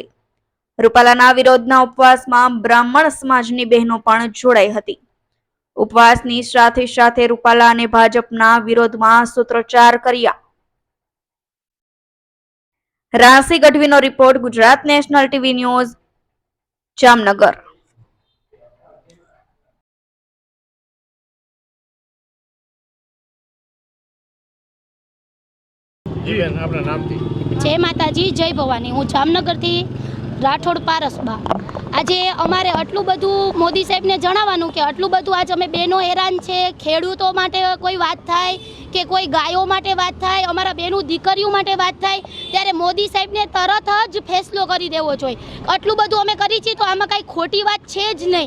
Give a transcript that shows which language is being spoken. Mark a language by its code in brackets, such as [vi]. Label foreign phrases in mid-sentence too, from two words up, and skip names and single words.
[gu] રૂપાલાના વિરોધના ઉપવાસમાં બ્રાહ્મણ સમાજની બહેનો પણ જોડાઈ હતી। ઉપવાસની સાથે સાથે રૂપાલા અને ભાજપના વિરોધમાં સૂત્રોચ્ચાર કર્યા। રાશિ ગઢવીનો રિપોર્ટ, ગુજરાત નેશનલ ટીવી ન્યૂઝ, જામનગર। જય માતાજી, જય ભવાની। હું જામનગરથી રાઠોડ પારસબા। આજે અમારે આટલું બધું મોદી સાહેબને જણાવવાનું કે આટલું બધું આજ અમે બહેનો હેરાન છે। ખેડૂતો માટે કોઈ વાત થાય કે કોઈ ગાયો માટે વાત થાય, અમારા બહેનો દીકરીઓ માટે વાત થાય, ત્યારે મોદી સાહેબને તરત જ ફેસલો કરી દેવો જોઈએ। આટલું બધું અમે કરી છીએ તો આમાં કાંઈ ખોટી વાત છે જ નહીં।